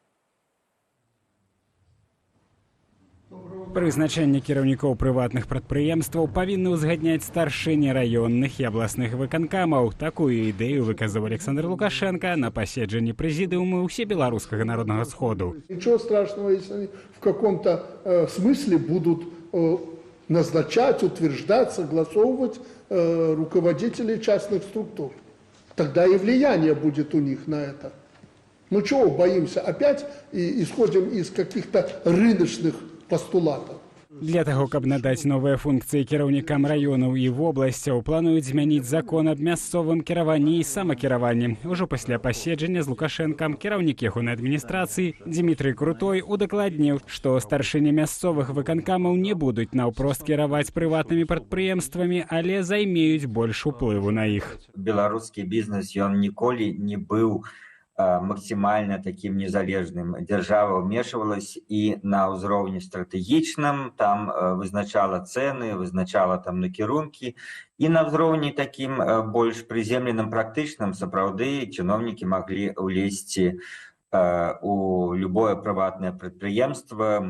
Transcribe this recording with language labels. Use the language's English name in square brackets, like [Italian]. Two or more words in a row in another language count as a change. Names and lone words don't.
[Belarusian] Прызначэнне кіраўнікоў прыватных прадпрыемстваў павінны ўзгадняць старшыні раённых і абласных выканкамаў. Такую ідэю выказаў Александр Лукашенко на паседжанні прэзідыума Усебеларускага народнага сходу. [Russian] Ничего страшного, если они в каком-то смысле будут назначать, утверждать, согласовывать руководителей частных структур. Тогда и влияние будет у них на это. Ну чего боимся? Опять исходим из каких-то рыночных постулатов. [Belarusian] Для таго, каб надаць новыя функцыі кіраўнікам раёнаў і вобласцяў, плануюць змяніць закон аб мясцовым кіраванні і самакіраванні. Ужо пасля паседжання з Лукашэнкам кіраўнік ягонай адміністрацыі Дмітрый Крутой удакладніў, што старшыні мясцовых выканкамаў не будуць наўпрост кіраваць прыватнымі прадпрыемствамі, але займеюць больш уплыву на іх. Беларускі бізнес, ён ніколі не быў [Russian] максимально таким [Belarusian] незалежным. [Russian] Держава вмешивалась и [Belarusian] на ўзроўні стратэгічным, там вызначала цены, вызначала там накірункі, і на ўзроўні таким больш прыземленым, практычным, сапраўды чыноўнікі маглі ўлезці у любое прыватнае прадпрыемства.